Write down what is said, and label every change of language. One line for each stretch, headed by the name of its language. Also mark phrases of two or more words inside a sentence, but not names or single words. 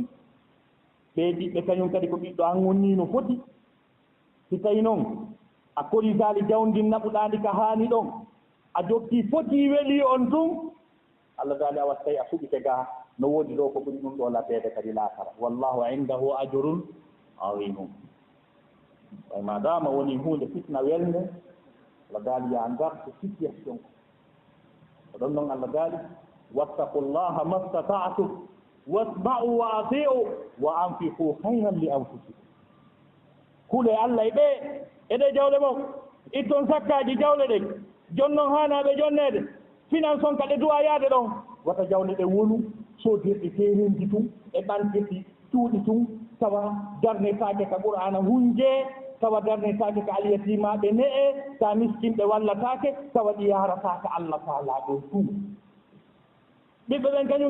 Fula: ɓe ɓiɓɓe kañum kadi ko ɓiɗɗo an wonni no foti si tawi noon a korisali jawdi naɓuɗandi ka haani ɗon a jokki foti weli on tun Allah daali a wat tawi a suɓite ga no woodi ɗo ko ɓuri ɗum ɗo lateede kadi laakara
Arabic: والله عنده أجر عظيم
Fula: way madama woni hunde fitna welnde Allah daali ya ngartu situation ko ɗon noon Allah daali
Arabic: واتقوا الله ما استطعتم واسمعوا وأطيعوا وأنفقوا خيرا لأنفسكم
Fula: kule Allah e ɓe eɗe jawle mon itton sakkaaji jawle ɗen jonnon haanaaɓe jonneede finance on ka ɗe duwa yaade ɗon wata jawle ɗe wonu soodirɗe terenji tun e ɓantirɗi cuuɗi tun tawa darnetaake ka qur'ana hunjee tawa darnetaake ka alyatimaaɓe ne'e ta miskinɓe wallataake tawa ɗi yarataake Allah taala ɗo fuu ɓiɓɓe ɓen kañum